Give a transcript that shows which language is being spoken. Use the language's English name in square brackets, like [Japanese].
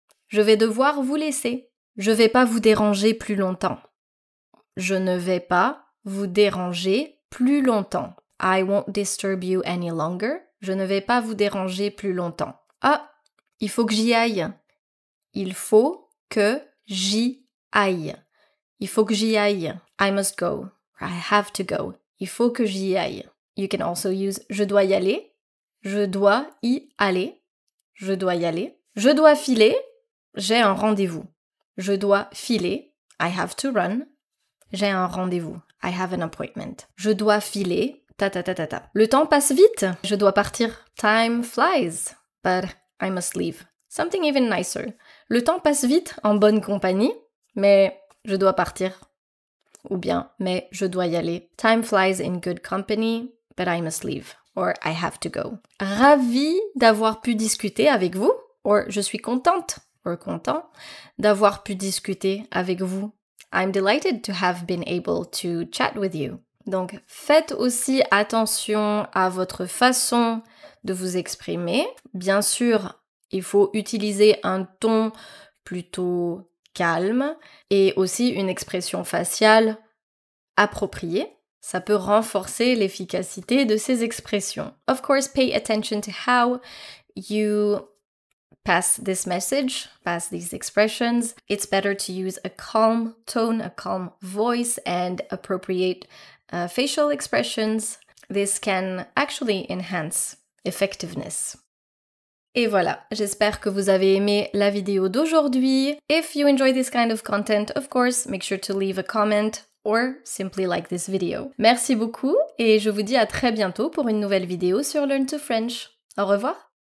[French] Je vais devoir vous laisser. Je vais pas vous déranger plus longtemps. Je ne vais pas vous déranger plus longtemps. [English] I won't disturb you any longer. [French] Je ne vais pas vous déranger plus longtemps. Ah, il faut que j'y aille. Il faut que j'y aille. Il faut que j'y aille. [English] I must go. I have to go. [French] Il faut que j'y aille. [English] You can also use [French] je dois y aller. Je dois y aller. Je dois y aller. Je dois filer. J'ai un rendez-vous. Je dois filer. [English] I have to run. [French] J'ai un rendez-vous. [English] I have an appointment. [French] Je dois filer. Le temps passe vite. Je dois partir. [English] Time flies. But I must leave. Something even nicer. [French] Le temps passe vite en bonne compagnie, mais je dois partir. Ou bien, mais je dois y aller. [English] Time flies in good company, but I must leave. Or I have to go. [French] Ravie d'avoir pu discuter avec vous. Or je suis contente, or content, d'avoir pu discuter avec vous. [English] I'm delighted to have been able to chat with you. [French] Donc, faites aussi attention à votre façon de vous exprimer. Bien sûr, il faut utiliser un ton plutôt calme et aussi une expression faciale appropriée. Ça peut renforcer l'efficacité de ces expressions. [English] Of course, pay attention to how you pass this message, pass these expressions. It's better to use a calm tone, a calm voice, and appropriate facial expressions. This can actually enhance effectiveness. [French] Et voilà, j'espère que vous avez aimé la vidéo d'aujourd'hui. [English] If you enjoy this kind of content, of course, make sure to leave a comment or simply like this video. [French] Merci beaucoup et je vous dis à très bientôt pour une nouvelle vidéo sur Learn to French. Au revoir!